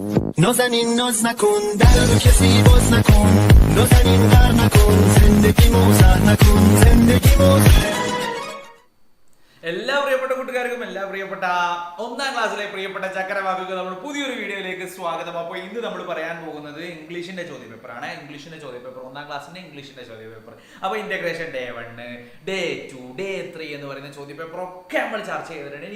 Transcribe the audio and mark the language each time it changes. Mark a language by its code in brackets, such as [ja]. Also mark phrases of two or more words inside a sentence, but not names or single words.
[fa] نازنین ناز نکن در رو کسی باز نکن نازنین غر نکن زندگی موزر نکن زندگی موزر [ml] എല്ലാ പ്രിയപ്പെട്ട കൂട്ടുകാർക്കും എല്ലാ പ്രിയപ്പെട്ട ഒന്നാം ക്ലാസ്സിലെ പ്രിയപ്പെട്ട ചക്കരവാക്കുകൾ നമ്മൾ പുതിയൊരു വീഡിയോയിലേക്ക് സ്വാഗതം. അപ്പോൾ ഇന്ന് നമ്മൾ പറയാൻ പോകുന്നത് ഇംഗ്ലീഷിന്റെ ചോദ്യപേപ്പറാണ്. ഇംഗ്ലീഷിന്റെ ചോദ്യപേപ്പർ ഒന്നാം ക്ലാസ്സിന്റെ ഇംഗ്ലീഷിന്റെ ചോദ്യപേപ്പർ. അപ്പോൾ [en] Integration Day 1, Day 2, Day 3 [ml] എന്ന് പറയുന്ന ചോദ്യപേപ്പർ ഒക്കെ നമ്മൾ ചർച്ച ചെയ്തിട്ടുണ്ട്.